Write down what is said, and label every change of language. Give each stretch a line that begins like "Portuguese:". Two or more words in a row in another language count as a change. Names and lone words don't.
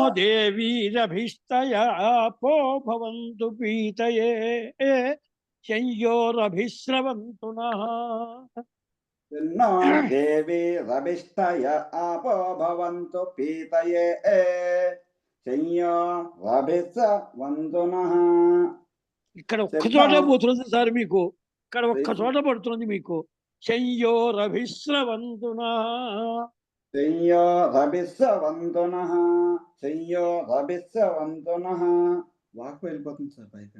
Sanskrit: देवीरभिस्तयापो भवन्तु पीतये संयोरभिस्रवन्तु नः। सिन्नो देवीरभिष्टय आपो भवन्तु पीतये संयोरभिस्रवन्तु नः।
Telugu: ఇక్కడ ఒక్క చోట పోతున్నది సార్ మీకు, ఇక్కడ ఒక్క చోట పడుతున్నది మీకు.
Sanskrit: సంయోరభిస్రవంతు నః. సంయోరభిస్రవంతు నః సంయోరభిస్రవంతు నః.
Telugu: వాక్ వెళ్ళిపోతుంది సార్ పైకి.